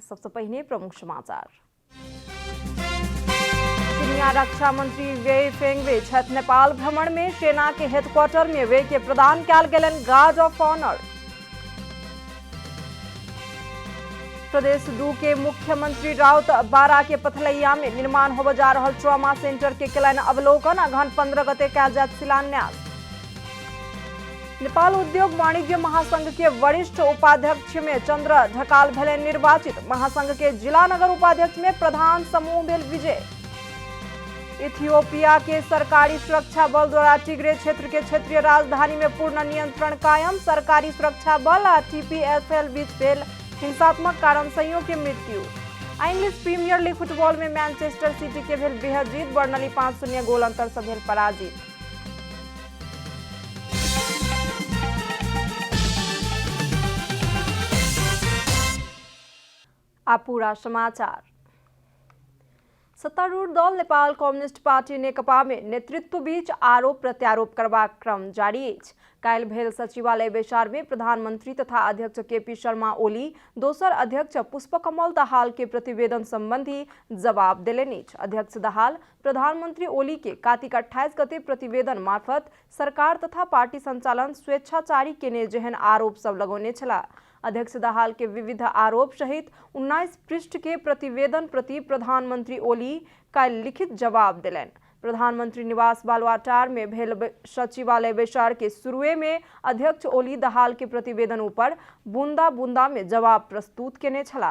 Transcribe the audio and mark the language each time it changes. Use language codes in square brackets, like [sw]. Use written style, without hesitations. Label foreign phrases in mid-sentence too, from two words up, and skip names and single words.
[mai] सबसे पहले प्रमुख समाचार। चीनिया रक्षा मंत्री वे फेंगवे छठ नेपाल भ्रमण में सेना के हेडक्वार्टर में वे के प्रदान कयल गेलन [en] guard of honour. [mai] प्रदेश 2 के मुख्यमंत्री राउत बारा के पथलैया में निर्माण होबे जा रहल ट्रॉमा सेंटर के केलन अवलोकन। अगहन 15 गते कयल जायत शिलान्यास। नेपाल उद्योग वाणिज्य महासंघ के वरिष्ठ उपाध्यक्ष में चंद्र ढकाल भेले निर्वाचित। महासंघ के जिला नगर उपाध्यक्ष में प्रधान समूह भेल विजय। इथियोपिया के सरकारी सुरक्षा बल द्वारा टिग्रे क्षेत्र के क्षेत्रीय राजधानी में पूर्ण नियंत्रण कायम। सरकारी सुरक्षा बल आ TPSL बीच भेल हिंसात्मक कारणसइयों के मृत्यु। इंग्लिश प्रीमियर लीग फुटबॉल में मैनचेस्टर सिटी के भेल बेहद जीत। बर्नली 5-0 गोल अंतर से भेल पराजित। अब पूरा समाचार। सत्तारूढ़ दल नेपाल कम्युनिस्ट पार्टी नेकपा में नेतृत्व बीच आरोप प्रत्यारोप करबाक क्रम जारी अछि। काल्हि भेल सचिवालय बैसार में प्रधानमंत्री तथा अध्यक्ष KP शर्मा ओली दोसर अध्यक्ष पुष्पकमल दाहाल के प्रतिवेदन संबंधी जवाब देलनि अछि। अध्यक्ष दाहाल प्रधानमंत्री ओली के कार्तिक 28 गते प्रतिवेदन मार्फत सरकार तथा पार्टी संचालन स्वेच्छाचारी केने जेहन आरोप सब लगौने छला। अध्यक्ष दाहाल के विविध आरोप सहित 19 पृष्ठ के प्रतिवेदन प्रति प्रधानमंत्री ओली काल्हि लिखित जवाब दिलनि। प्रधानमंत्री निवास बालुआटार में भेल सचिवालय बैसार के शुरुए में अध्यक्ष ओली दाहाल के प्रतिवेदन ऊपर बूंदा बूंदा में जवाब प्रस्तुत केने छला।